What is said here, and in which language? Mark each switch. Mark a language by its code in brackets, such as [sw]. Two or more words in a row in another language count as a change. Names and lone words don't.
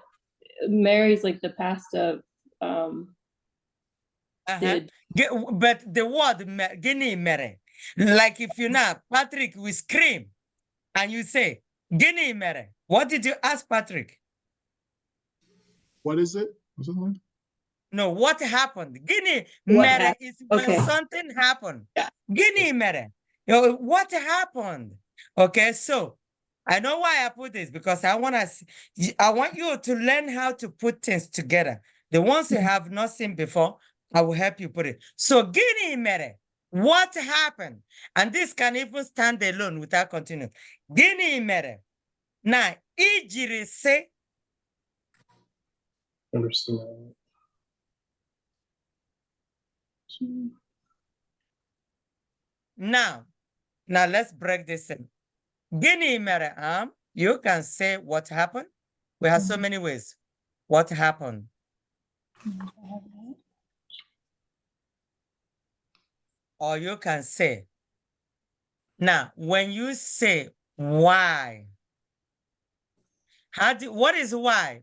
[en] Mary's like the past of did. But the word [ig] gịnị mere, [en] like if you now, Patrick will scream and you say, [ig] gịnị mere? [en] What did you ask Patrick? What is it? What's it like? No, what happened? Gịnị What [ig] mere [en] happened? is when Okay. something happened. Yeah. [ig] Gịnị mere? [en] What happened? Okay, so I know why I put this because I want you to learn how to put things together. The ones you have not seen before, I will help you put it. So [ig] gịnị mere? [en] What happened? And this can even stand alone without continuing. [ig] Gịnị mere? Na ijiri sị. [en] Understand. Now let's break this in. [ig] Gịnị mere? [en] You can say what happened. We have so many ways. What happened? Or you can say, now, when you say why, What is why?